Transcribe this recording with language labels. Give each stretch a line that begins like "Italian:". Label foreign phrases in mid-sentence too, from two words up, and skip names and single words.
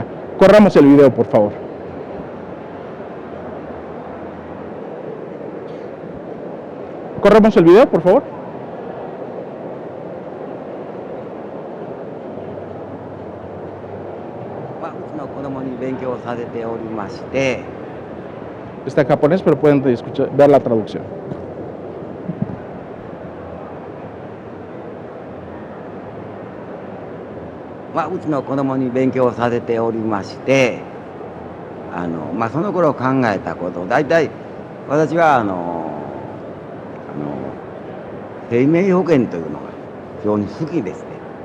Spanish: Corramos el video, por favor. Corramos el video, por favor. Está en japonés, pero pueden ver la traducción.
Japanese: うちの子供に勉強させておりまして、その頃考えたこと、大体私は生命保険というのが非常に好きですね。